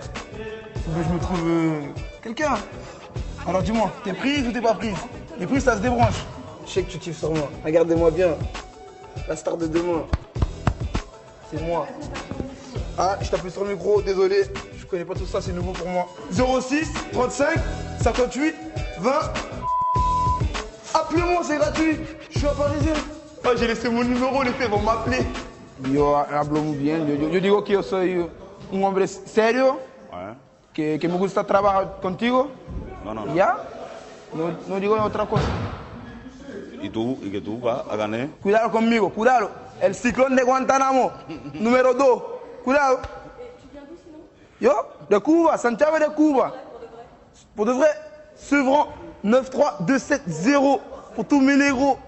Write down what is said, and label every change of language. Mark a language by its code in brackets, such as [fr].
[fr] Faut que je me trouve quelqu'un. Alors dis-moi, t'es prise ou t'es pas prise? Les prises, ça se débranche. Je sais que tu kiffes sur moi. Regardez-moi bien. La star de demain. C'est moi. Ah, je t'appuie sur le micro, désolé. Je connais pas tout ça, c'est nouveau pour moi. 06 35 58 20. Appelez-moi, c'est gratuit. Je suis un Parisien. Ah, j'ai laissé mon numéro, les filles vont m'appeler. [es] Yo hablo muy bien. Yo digo que yo soy un hombre serio. Que me gusta trabajar contigo. No. ¿Ya? No digo otra cosa. ¿Y que tú vas a ganar? Cuidado conmigo, cuidado. El ciclón de Guantánamo, número 2. Cuidado. Yo, de Cuba, Santiago de Cuba. [fr] Pour de vrai, Sevran 93270 pour tous mes négros.